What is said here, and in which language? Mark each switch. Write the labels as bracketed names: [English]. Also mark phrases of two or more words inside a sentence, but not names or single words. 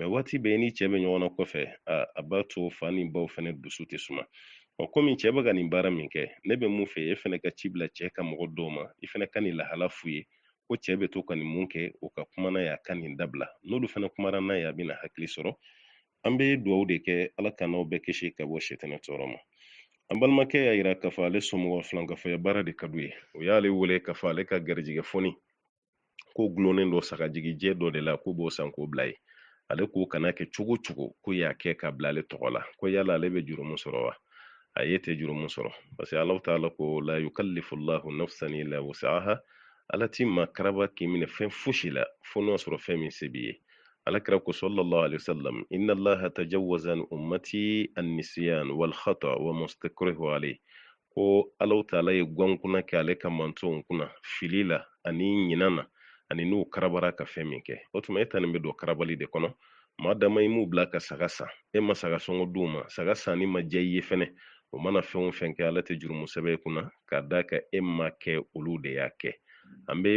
[Bambara] waati bɛɛ ni cɛ bɛ ɲɔgɔn na kɔfɛ a b'a to fa ni baw fana dusu tɛ suma komi cɛ bɛ ka nin baara min kɛ ne bɛ mun fɛ e fana ka ci bila cɛ ka mɔgɔ dɔw ma i fana ka nin lahala f'u ye ko cɛ bɛ to ka nin mun kɛ o ka kuma n'a ye a ka nin dabila n'olu fana kumara n'a ye a bɛna hakili sɔrɔ an bɛ dugawu de kɛ ala ka n'aw bɛɛ kisi ka bɔ sitana tɔɔrɔ ma an balimakɛ y'a yira k'a fɔ ale somɔgɔ filankafɔya baara de ka d'u ye o y'ale wele k'a fɔ ale ka garijɛgɛ fɔni ko gulonnen dɔ sagajigijɛ dɔ de la k'o b'o san k'o bila ye ale k'o kana kɛ cogo cogo ko y'a kɛ ka bila ale tɔgɔ la ko yala ale bɛ juru mun sɔrɔ wa a ye tɛ juru mun sɔrɔ parce que [Arabic] الله تعالى [Bambara] ko [Arabic] لا يكلف الله نفسا إلا وسعها [Bambara] ala ti maa karaba k'i minɛ fɛn fosi la fo n'o sɔrɔ fɛn min se b'i ye alakira ko [Arabic] صلى الله عليه وسلم إن الله تجاوز عن أمتي النسيان والخطأ و مستكره عليه [Bambara] ko [Arabic] الله تعالى [Bambara] ye gwankuna kɛ ale ka mantonw kunna fili la ani ɲinan na ani n'u karabara ka fɛn min kɛ o tuma e ta nin bɛ don karabali de kɔnɔ maa dama i m'u bila ka saga san e ma saga sɔngɔ d'u ma saga sanni ma diya i ye fɛnɛ o mana fɛn o fɛn kɛ ala tɛ jurumu sɛbɛ i kunna k'a da ka e ma kɛ olu de y'a kɛ an bɛ